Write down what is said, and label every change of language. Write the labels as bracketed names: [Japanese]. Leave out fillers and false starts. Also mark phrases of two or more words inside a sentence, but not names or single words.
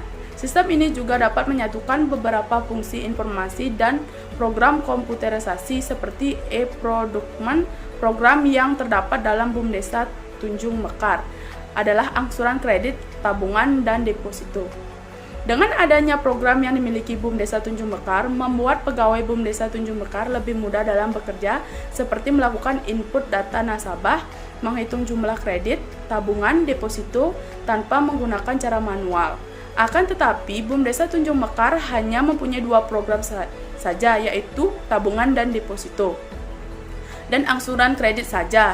[Indonesian] Sistem ini juga dapat menyatukan beberapa fungsi informasi dan program komputerisasi seperti e-procurement. Program yang terdapat dalam BUM Desa Tunjung Mekar adalah angsuran kredit, tabungan, dan deposito. Dengan adanya program yang dimiliki BUM Desa Tunjung Mekar, membuat pegawai BUM Desa Tunjung Mekar lebih mudah dalam bekerja, seperti melakukan input data nasabah, menghitung jumlah kredit, tabungan, deposito, tanpa menggunakan cara manual. Akan tetapi, BUM Desa Tunjung Mekar hanya mempunyai 2 program saja, yaitu tabungan dan deposito, dan angsuran kredit saja.